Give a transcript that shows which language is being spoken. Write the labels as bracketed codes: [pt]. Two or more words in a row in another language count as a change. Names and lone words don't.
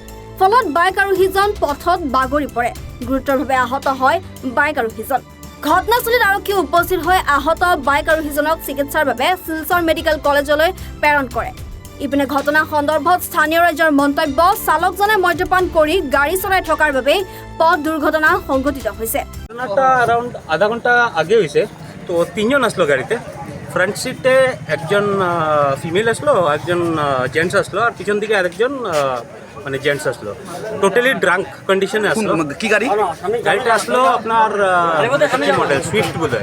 [as] ফলত বাইক আৰোহীজন পথত বাগৰি পৰে। গুৰুতৰভাৱে আহত হয় বাইক আৰোহীজন। ঘটনাস্থলীত আৰক্ষী উপস্থিত হৈ আহত বাইক আৰোহীজনক চিকিৎসাৰ বাবে শিলচৰ মেডিকেল কলেজলৈ প্ৰেৰণ কৰে। ইপিনে ঘটনা সন্দৰ্ভত স্থানীয় ৰাইজৰ মন্তব্য, চালকজনে মদ্যপান কৰি গাড়ী চলাই থকাৰ বাবে পথ দুৰ্ঘটনা সংঘটিত হৈছে। [bn] ঘটনাটা অ্যারাউন্ড আধা ঘন্টা আগে হয়েছে। তো তিনজন আসলো গাড়িতে। [en] front seat [bn] একজন ফিমেল আসলো, একজন জেন্টস আসলো, আর পিছন দিকে আরেকজন মানে জেন্টস আসলো। [en] totally drunk condition [bn] আসলো। কি গাড়ি? গাড়িটা আসলো আপনার মডেল সুইফট বোধহয়,